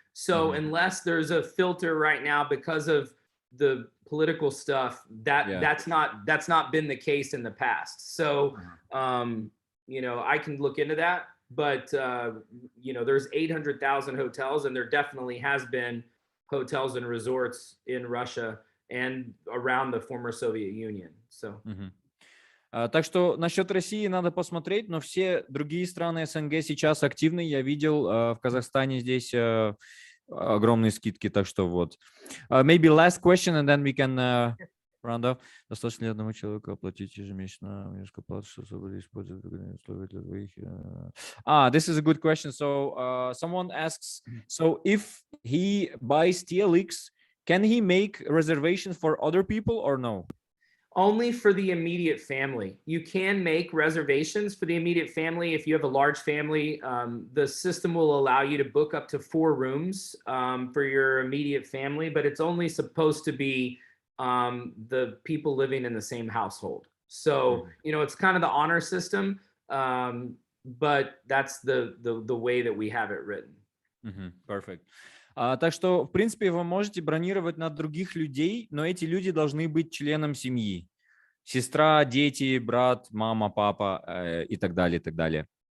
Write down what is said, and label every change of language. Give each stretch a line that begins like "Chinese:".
English: So unless there's a filter right now because of the political stuff, that's not been the case in the past. So I can look into that. But there's 800,000 hotels, and there definitely has been hotels and resorts in Russia and around the former Soviet Union. So.
Russian: Так что насчет России надо посмотреть, но все другие страны СНГ сейчас активны. Я видел в Казахстане здесь огромные скидки, так что вот.
English: Maybe last question, and then we can round up.
Russian: Достаточно ли одному человеку оплатить ежемесячно несколько плат, чтобы использовать условия для двоих?
English: This is a good question. So someone asks, so if he buys TLX, can he make reservations for other people or no? Only for the immediate family. You can make reservations for the immediate family. If you have a large family, the system will allow you to book up to 4 rooms for your immediate family, but it's only supposed to be the people living in the same household. So, it's kind of the honor system, but that's the way that we have it written. Perfect.
Russian: Так что, в принципе, вы можете бронировать на других людей, но эти люди должны быть членом семьи. Сестра, дети, брат, мама, папа и так далее, и так далее.